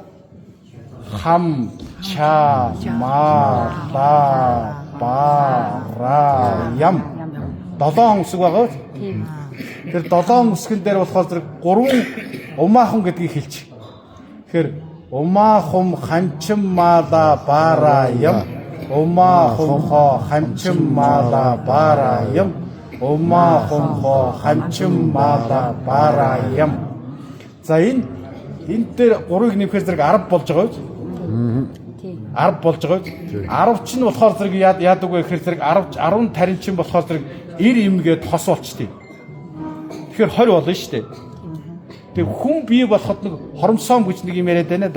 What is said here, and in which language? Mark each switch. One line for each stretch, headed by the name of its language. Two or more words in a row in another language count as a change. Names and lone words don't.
Sanskrit: हं क्ष म ल व र यं
Mongolian: 7 үсэг байгаа. Тэр 7 үсгэн дээр болохоор зэрэг 3 умаахан гэдгийг хэлчих.
Sanskrit: Тэгэхээр ओम्आःहूं हं क्ष म ल व र यं ओम्आःहूं हो हं क्ष म ल व र यं ओम्आःहूं हो हं क्ष म ल व र यं.
Mongolian: За энэ дээр 3-ыг нэмэхээр зэрэг 10 болж байгаа үү? 10 болж байгаа үү? 10 чинь болохоор зэрэг яадаг вэ гэхээр зэрэг 10 тарин чинь болохоор зэрэг 90 имгээд хос болчтой. Тэгэхээр 20 болно шүү дээ. Тэг хүн бий болоход нэг хоромсоом гэж нэг юм яриад байна да.